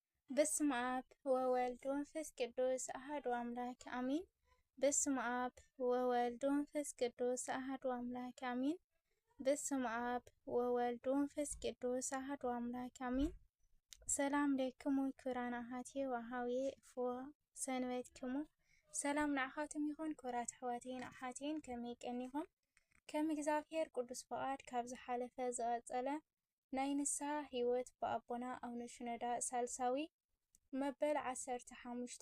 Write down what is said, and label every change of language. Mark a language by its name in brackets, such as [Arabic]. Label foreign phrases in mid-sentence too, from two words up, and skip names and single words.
[Geez] በስመ አብ ወወልድ ወመንፈስ ቅዱስ አሐዱ አምላክ አሜን። በስመ አብ ወወልድ ወመንፈስ ቅዱስ አሐዱ አምላክ አሜን። በስመ አብ ወወልድ ወመንፈስ ቅዱስ አሐዱ አምላክ አሜን። ሰላም ለክሙ ክቡራን አሐትየ ወአኀውየ እፎ ሰንበትክሙ። [Tigrinya] ሰላም ንዓኻትም ይኹን ክቡራት ኣሕዋተይን ኣሓትየን ከመይ ቀኒኹም? ከም እግዚአብሔር ቅዱስ ፈቃድ ካብ ዝሓለፈ ዝቐፀለ ናይ ንስሐ ህይወት ብኣቦና ኣቡነ ሽኖዳ ሳልሳዊ መበል 15